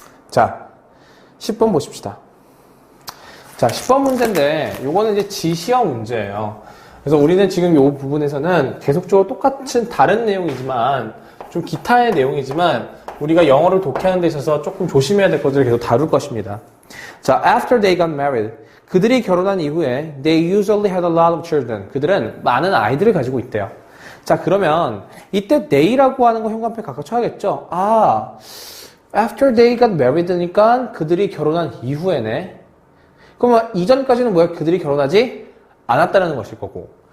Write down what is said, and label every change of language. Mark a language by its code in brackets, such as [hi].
[ko] 자, 10번 보십시다. 자, 10번 문제인데 요거는 이제 지시어 문제예요. 그래서 우리는 지금 이 부분에서는 계속적으로 똑같은 다른 내용이지만 좀 기타의 내용이지만 우리가 영어를 독해하는 데 있어서 조금 조심해야 될 것들을 계속 다룰 것입니다. [en] 자, after they got married. [ko] 그들이 결혼한 이후에 [en] they usually had a lot of children. [ko] 그들은 많은 아이들을 가지고 있대요. 자, 그러면 이때 they라고 하는 거 현관표에 각각 쳐야겠죠? [en] After they got married니까 [ko] 그들이 결혼한 이후에네. 그러면 이전까지는 뭐야? 그들이 결혼하지 않았다는 것일 거고.